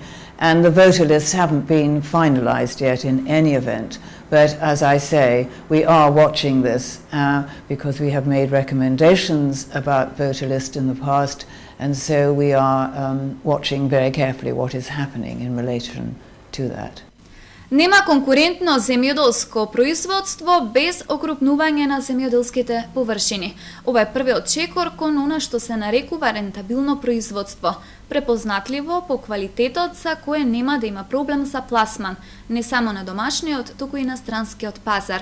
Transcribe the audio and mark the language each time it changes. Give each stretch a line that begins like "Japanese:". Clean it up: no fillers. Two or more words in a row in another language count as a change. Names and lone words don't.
English: And the voter lists haven't been finalized yet in any event. But as I say, we are watching this because we have made recommendations about voter list in the past, and so we are watching very carefully what is happening in relation to that.
Macedonian: Нема конкурентно земјоделско производство без окрупнување на земјоделските површини. Ова е првиот чекор кон она што се нарекува рентабилно производство, препознатливо по квалитетот за кое нема да има проблем за пласман, не само на домашниот, туку и на странскиот пазар.